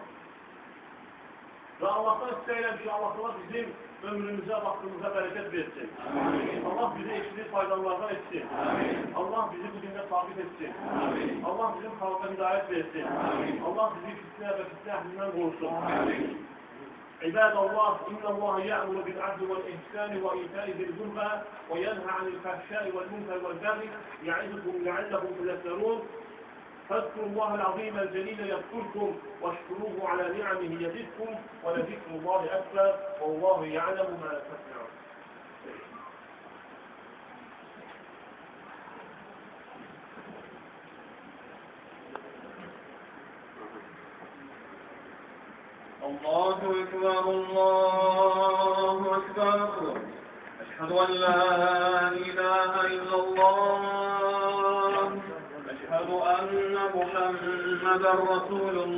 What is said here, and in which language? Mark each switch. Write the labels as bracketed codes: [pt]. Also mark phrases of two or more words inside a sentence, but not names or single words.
[az] Və Allahdan istəyirəm ki, Allah bizim ömrümüzə, vaxtımıza bərəkət versin. Allah bizi eşitli faydalardan etsin. Allah bizi bu dində sabit etsin. Allah bizim xalqa hidayət versin. Allah bizi fitnə və fitnə əhlindən qorusun. [ar] عباد الله إن الله يأمر بالعدل والإحسان وإيتاء ذي القربى وينهى عن الفحشاء والمنكر والبغي يعظكم لعلكم تذكرون. فاذكروا الله العظيم الجليل يذكركم واشكروه على نعمه يزدكم ولذكر الله أكبر والله يعلم ما تصنعون. الله أكبر الله أكبر أشهد أن لا إله إلا الله أشهد أن محمدا رسول